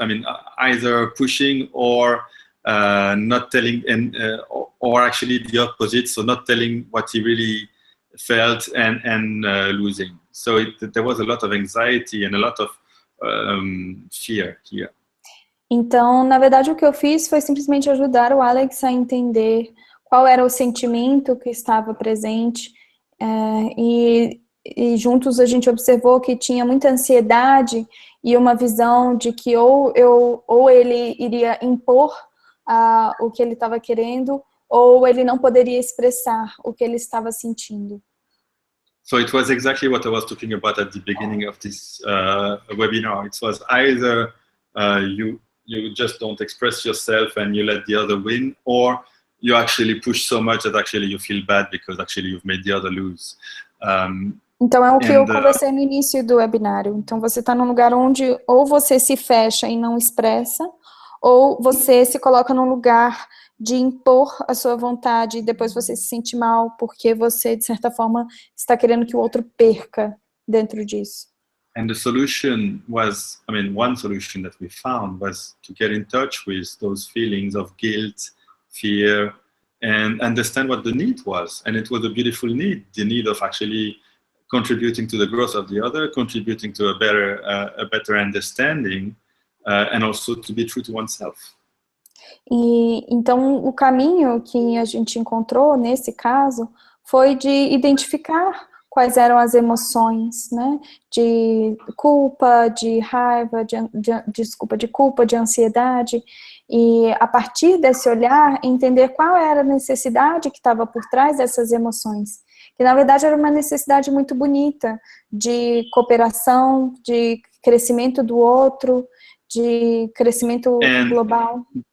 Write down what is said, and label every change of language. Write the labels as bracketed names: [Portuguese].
[English] I mean, either pushing or not telling, or actually the opposite. So not telling what he really felt and losing. So there was a lot of anxiety and a lot of fear here. [Portuguese] Então, na verdade, o que eu fiz foi simplesmente ajudar o Alex a entender qual era o sentimento que estava presente, e juntos a gente observou que tinha muita ansiedade e uma visão de que ou ele iria impor o que ele estava querendo, ou ele não poderia expressar o que ele estava sentindo. [English] So it was exactly what I was talking about at the beginning of this webinar. It was either you just don't express yourself and you let the other win, or you actually push so much that actually you feel bad because actually you've made the other lose. [Portuguese] Então é o que eu conversei no início do webinário. Então você está num lugar onde ou você se fecha e não expressa, ou você se coloca num lugar de impor a sua vontade e depois você se sente mal porque você, de certa forma, está querendo que o outro perca dentro disso. [English] And the solution was, one solution that we found was to get in touch with those feelings of guilt, fear, and understand what the need was. And it was a beautiful need, the need of actually contributing to the growth of the other, contributing to a better understanding, and also to be true to oneself. [Portuguese] E então o caminho que a gente encontrou nesse caso foi de identificar quais eram as emoções, né, de culpa, de raiva, de culpa, de ansiedade, e a partir desse olhar entender qual era a necessidade que estava por trás dessas emoções, que na verdade era uma necessidade muito bonita, de cooperação, de crescimento do outro, de crescimento global.